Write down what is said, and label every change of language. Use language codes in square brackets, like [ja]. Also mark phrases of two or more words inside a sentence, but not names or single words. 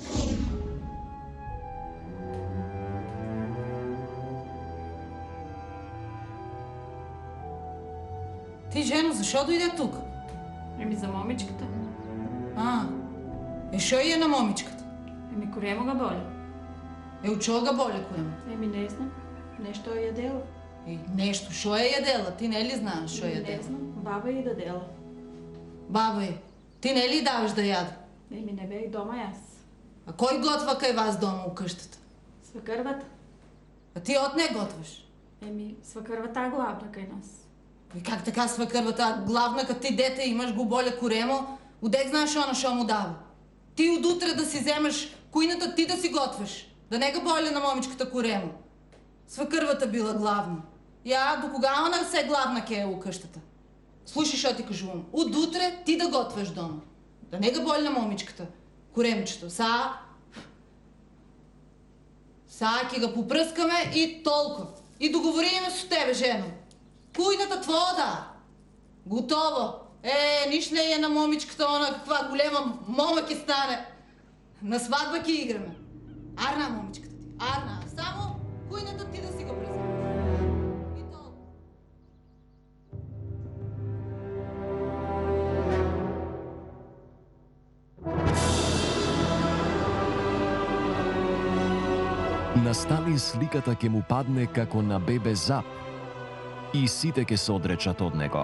[bg] Ти, жено, защо дойде тук? Еми за момичката. Шо е на момичката? Еми корема га боли. От чого га боли корема? Еми не знам. Нещо е ядела. Нещо, шо е ядела? Ти не ли знаеш шо е ядела? Не знам. Баба е дадела. Баба е. Ти не ли даваш да яда? Еми не бех дома аз. А кой готва кай вас дома у къщата? Свекървата. А ти от не готваш? Еми свекървата е главна кай нас. И как така свекървата главна, като ти дете имаш го боля коремо, удек знаеш она шо му дава? Ти от утре да си вземеш куйната, ти да си готвиш. Да не га боля на момичката коремо. Свекървата била главна. Я, до кога она се главна ке е у къщата? Слушай, шо ти кажувам. От утре ти да готвиш дома. Да не га боля на момичката коремчето. Са ки го попръскаме и толкова. И договориме с тебе, жено. Куйната твоя да. Готово. Ниш не е на момичката, она каква голема мома ки стане. На сватба ки играме. Арна момичката ти. Арна, само кујнето ти да си го преземеш. И толку. [mk] На Сталин сликата ќе му падне како на бебе зап и сите ќе се одречат од него.